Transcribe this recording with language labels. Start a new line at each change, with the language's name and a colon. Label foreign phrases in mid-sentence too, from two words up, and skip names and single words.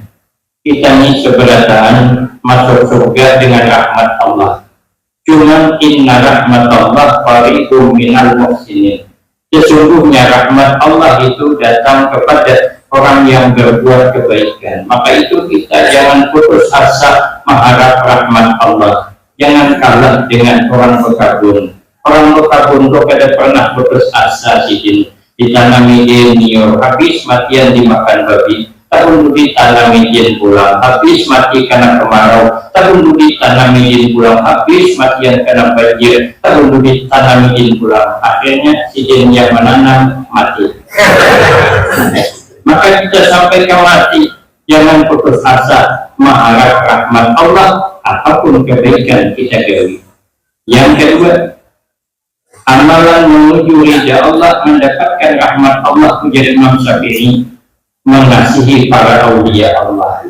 Indonesian: Kita ini seberataan masuk surga dengan rahmat Allah.
Arabic: Cuman إن رحمة الله قريب من المحسنين.
Indonesian: Sesungguhnya rahmat Allah itu datang kepada orang yang berbuat kebaikan. Maka itu kita jangan putus asa mengharap rahmat Allah.
Banjar: Jangan kalah dengan orang berkabun. Orang berkabun itu kada pernah putus asa sidin. Ditanami nior, habis matian dimakan babi. Tahun ditanami jin pulang, habis mati karena kemarau. Tahun ditanami jin pulang, habis matian karena banjir. Tahun ditanami jin pulang, akhirnya si jin yang menanam mati.
Indonesian: Maka kita sampai ke mati, jangan putus asa mengharap rahmat Allah apapun kebaikan kita gawi. Yang kedua, amalan menuju ridha Allah, mendapatkan rahmat Allah menjadi Imam Syafi'i, mengasihi para aulia Allah.